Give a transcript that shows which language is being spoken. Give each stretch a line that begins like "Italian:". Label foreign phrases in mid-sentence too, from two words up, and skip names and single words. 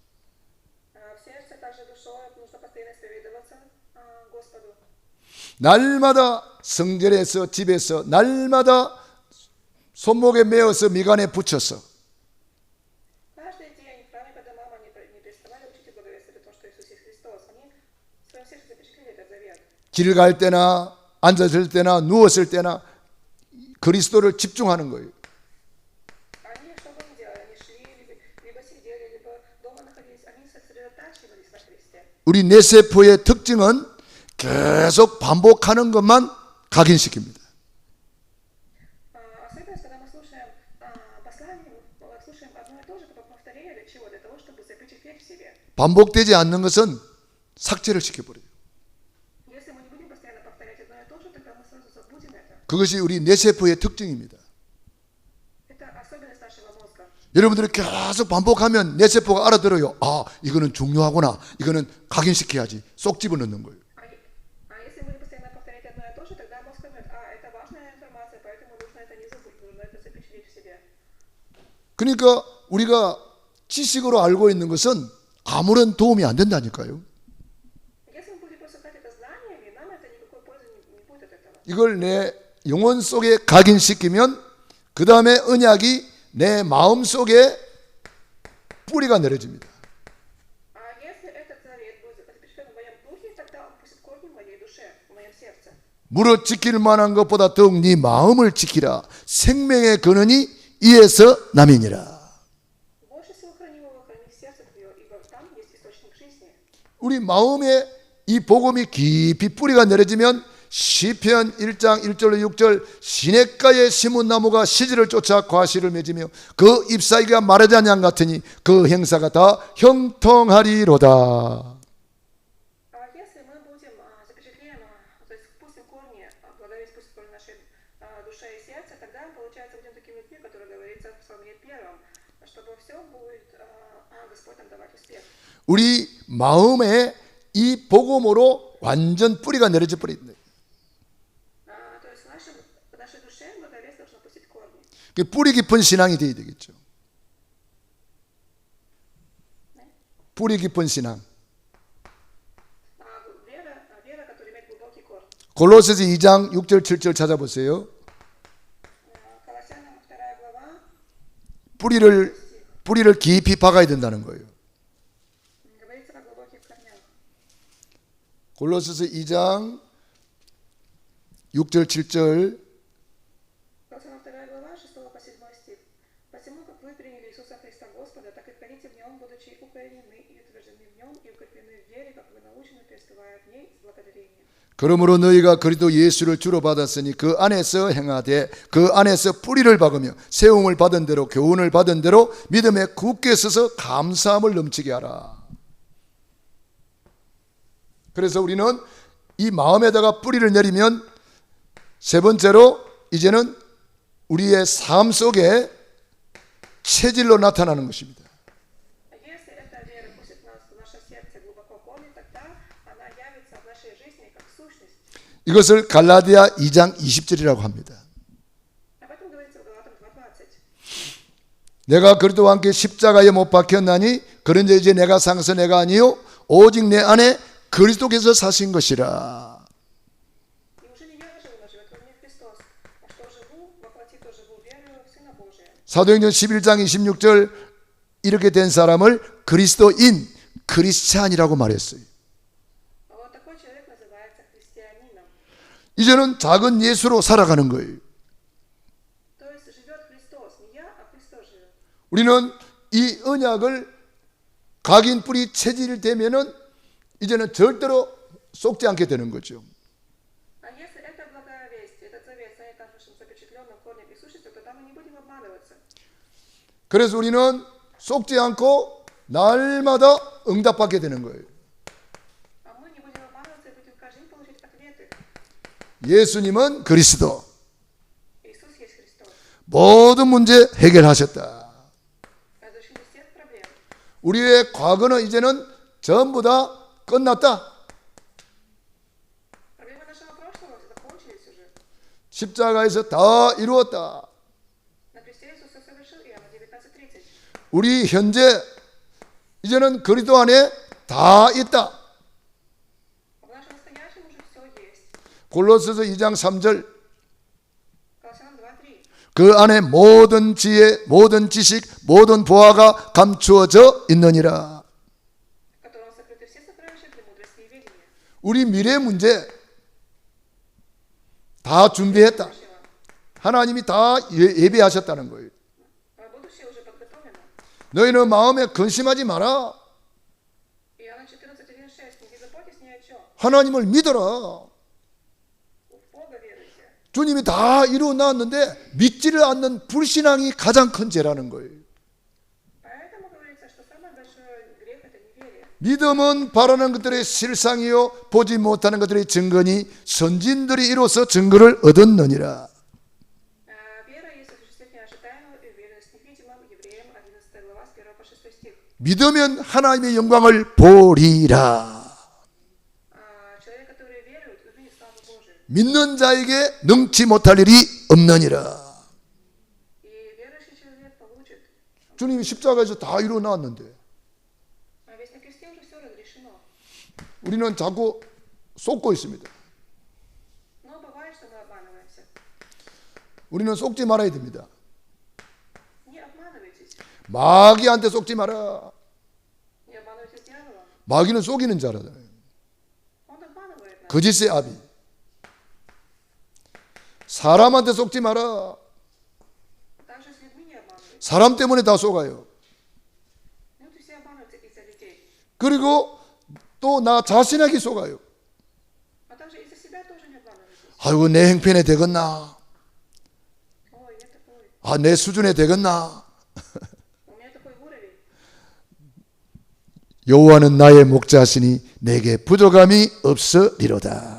Russian: в сердце, также душой нужно постоянно исповедоваться Господу.
Korean: 날마다 성전에서 집에서 날마다 손목에 메어서 미간에 붙여서
Russian: Каждый день в храме по домам они не переставали учить и благовествовать о том, что Иисус есть Христос. Они в своем сердце запечатлели этот завет.
Korean: 길 갈 때나 앉았을 때나 누웠을 때나 그리스도를 집중하는 거예요.
Russian: Они что бы ни делали, они шли, либо сидели, либо дома находились, они сосредотачивались на Христе.
Korean: 우리 뇌세포의 특징은 계속 반복하는 것만 각인시킵니다.
Russian: Особенность, когда мы слушаем послание, мы слушаем одно и то же, как повторение для чего? Для того, чтобы запечатлеть в себе.
Korean: 반복되지 않는 것은 삭제를 시켜버려요.
Russian: Если мы не будем постоянно повторять одно и то же, тогда мы сразу забудем это.
Korean: 그것이 우리 뇌세포의 특징입니다.
Russian: Это особенность нашего мозга.
Korean: 여러분들이 계속 반복하면 뇌세포가 알아들어요. 아, 이거는 중요하구나. 이거는 각인시켜야지. 쏙 집어넣는 거예요.
Russian: Если будем постоянно повторять одно и то же, тогда мозг поймет, это важная информация, поэтому нужно это не забыть, нужно это запечатлеть в себе.
Korean: 그러니까 우리가 지식으로 알고 있는 것은 아무런 도움이 안 된다니까요.
Russian: Если мы будем просто знать это знаниями, нам это никакой пользы не будет от этого.
Korean: 이걸 내 영혼 속에 각인시키면 그 다음에 언약이 내 마음 속에 뿌리가 내려집니다.
Russian: Если этот завет будет запечатлен в моем духе, тогда он пустит корни в моей душе, в моем сердце.
Korean: 무릇 지킬 만한 것보다 더욱 네 마음을 지키라. 생명의 근원이 이에서 남이니라.
Russian: Больше всего храни его, храни сердце твое, ибо там есть источник жизни.
Korean: 우리 마음에 이 복음이 깊이 뿌리가 내려지면 시편 1장 1절로 6절 시냇가에 심은 나무가 시지를 쫓아 과실을 맺으며 그 잎사귀가 마르지 않는 양 같으니 그 행사가 다 형통하리로다.
Russian: Если мы будем запечатлеем, то есть пустим корни, благовесть пустит корни нашей душе и сердце, тогда, получается, будем такими людьми, которые говорится в Псалме 1, чтобы все будет Господь нам давать успех.
Korean: 우리 마음에 이 복음으로 완전 뿌리가 내려져 버린다.
Russian: То есть в нашей душе благовесть должно пустить корни.
Korean: 뿌리 깊은 신앙이 되어야 되겠죠. 뿌리 깊은 신앙.
Russian: Вера, которая имеет глубокий корень.
Korean: 골로새서 2장 6절 7절 찾아보세요.
Russian: Колоссянам 2 глава
Korean: 뿌리를 깊이 박아야 된다는 거예요.
Russian: говорится о глубоких корнях.
Korean: 골로새서 2장 6절 7절
Russian: Колоссянам 2 глава 6 по 7 стих. Посему, как вы приняли Иисуса Христа Господа, так и ходите в Нем, будучи укоренены и утверждены в Нем, и укреплены в вере, как вы научены, преуспевая в ней с благодарением.
Korean: 그러므로 너희가 그리스도 예수를 주로 받았으니 그 안에서 행하되 그 안에서 뿌리를 박으며 세움을 받은 대로 교훈을 받은 대로 믿음에 굳게 서서 감사함을 넘치게 하라. 그래서 우리는 이 마음에다가 뿌리를 내리면 세 번째로 이제는 우리의 삶 속에 체질로 나타나는 것입니다.
Russian: Если эта вера пустит нас в наше сердце глубоко корни, тогда она явится в нашей жизни как сущность.
Korean: 이것을 갈라디아 2장 20절이라고 합니다.
Russian: Об этом говорится в Галатам 2:20.
Korean: 내가 그리스도와 함께 십자가에 못 박혔나니 그런데 이제 내가 살아서 내가 아니요 오직 내 안에 그리스도께서 사신 것이라.
Russian: Неужели я живу, но живет во мне Христос? А что живу, во плоти, то живу верою в Сына Божия.
Korean: 사도행전 11장 26절 이렇게 된 사람을 그리스도인 크리스찬이라고 말했어요.
Russian: А вот такой человек называется христианином.
Korean: 이제는 작은 예수로 살아가는 거예요.
Russian: То есть живет Христос, не я, а Христос живет.
Korean: 우리는 이 언약을 각인 뿌리 체질이 되면은 이제는 절대로 속지 않게 되는 거죠.
Russian: А если это благая весть, этот завет станет нашим запечатленным корнем и сущностью, тогда мы не будем обманываться.
Korean: 그래서 우리는 속지 않고 날마다 응답받게 되는 거예요.
Russian: А мы не будем обманываться и будем каждый день получать ответы.
Korean: 예수님은 그리스도.
Russian: Иисус есть Христос.
Korean: 모든 문제 해결하셨다.
Russian: Разрешили всех проблем.
Korean: 우리의 과거는 이제는 전부 다 끝났다.
Russian: Проблемы нашего прошлого закончились уже.
Korean: 십자가에서 다 이루었다.
Russian: На кресте Иисус все совершил, Иоанна 19:30.
Korean: 우리 현재 이제는 그리스도 안에 다 있다.
Russian: В нашем настоящем уже все есть.
Korean: 골로새서 2장 3절
Russian: Колоссянам 2:3.
Korean: 그 안에 모든 지혜, 모든 지식, 모든 보화가 감추어져 있느니라.
Russian: В котором сокрыты все сокровища премудрости и ведения.
Korean: 우리 미래 문제 다 준비했다. 하나님이 다 예비하셨다는 거예요.
Russian: А будущее уже подготовлено.
Korean: 너희는 마음에 근심하지 마라.
Russian: Иоанна 14:1-6. Не заботьтесь ни о чем.
Korean: 하나님을 믿어라.
Russian: В Бога веруйте.
Korean: 주님이 다 이루어 놨는데 믿지를 않는 불신앙이 가장 큰 죄라는 거예요.
Russian: Поэтому говорится, что самый большой грех – это неверие.
Korean: 믿음은 바라는 것들의 실상이요 보지 못하는 것들의 증거니 선진들이 이로써 증거를 얻었느니라.
Russian: Вера есть осуществление ожидаемого и уверенность в невидимом. Евреям 11 глава с 1 по 6 стих.
Korean: 믿으면 하나님의 영광을 보리라.
Russian: Человек, который верует, увидит славу Божию.
Korean: 믿는 자에게 능치 못할 일이 없느니라.
Russian: И верующий человек получит.
Korean: 주님이 십자가에서 다 이루어 놨는데
Russian: Ведь на кресте уже все разрешено.
Korean: 우리는 자꾸 속고 있습니다.
Russian: Но бывает, что мы обманываемся.
Korean: 우리는 속지 말아야 됩니다.
Russian: Не обманывайтесь.
Korean: 마귀한테 속지 마라.
Russian: Не обманывайтесь дьяволом.
Korean: 마귀는 속이는 자라잖아요.
Russian: Он обманывает нас.
Korean: 거짓의 아비. 사람한테 속지 마라.
Russian: Также с людьми не обманывайтесь.
Korean: 사람 때문에 다 속아요.
Russian: Люди все обманываются из-за людей.
Korean: 그리고 또 나 자신에게 속아요.
Russian: А также из-за себя тоже не обманывайтесь.
Korean: 아이고 내 형편에 되겠나?
Russian: Ой, я такой.
Korean: 아, 내 수준에 되겠나?
Russian: У меня такой уровень.
Korean: 여호와는 나의 목자시니 내게 부족함이 없으리로다.